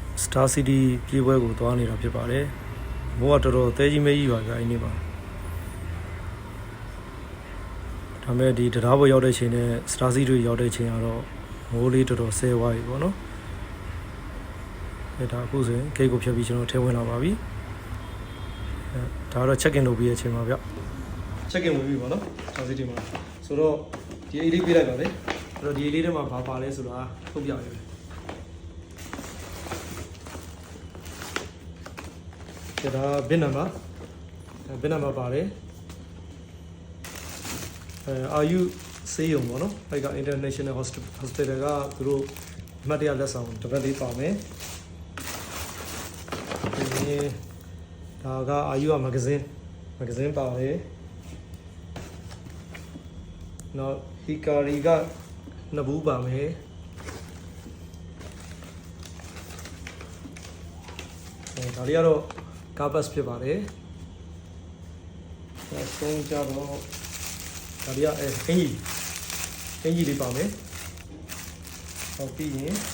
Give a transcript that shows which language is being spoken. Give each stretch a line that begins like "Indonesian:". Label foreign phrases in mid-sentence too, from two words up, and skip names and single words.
Burmese: Star City ပြေးပွဲကိုသွားနေတာဖြစ်ပါတယ်။မိုးကတော်တော်သဲကြီးမဲကြီးပါဗျာအဲ့ဒီမှာဒါမဲ့ဒီတရားပေါ်ရောက်တဲ့ချိန်နဲ့ Star City တွေရောက်တဲ့ချိန်ကတော့မိုးလေးတော်တော်ဆဲသွားပြီပေါ့နော်။ဒါအခုဆိုရင်ဂိတ်ကိုဖြတ်ပြီးကျွန်တော်ထဲဝင်လာပါပြီ။ဒါကတော့
English: check in
Burmese: လုပ်ပြီးတဲ့အချိန်ပါဗျ။
English: check in
Burmese: ဝင်ပြီပေါ့နော် Star City မှာဆိုတော့ဒီအိတ်လေးပြေးလိုက်ပါလေ။အဲ့တော့ဒီအိတ်လေးထဲမှာဘာပါလဲဆိုတာထုတ်ပြရမယ်။ ဒါ
English: bin number
Burmese: ပါတယ်
English: are you
Burmese: ဆေးရုံပေါ့နော်အဲ့က
English: international hospital
Burmese: ကသူတို့အမှတ်တရလက်ဆောင်တစ်ပတ်လေးပါမယ် ဒါက
English: are you
Burmese: မဂ္ဂဇင်းပါတယ်နောက် hikari ကနှစ်ဘူးပါမယ်ဒါလေးကတော့ကားပတ်ဖြစ်ပါတယ်။အဆုံးကြတော့ဒါရီကအင်ကြီးလေးပါမယ်။ဟောပြီးရင်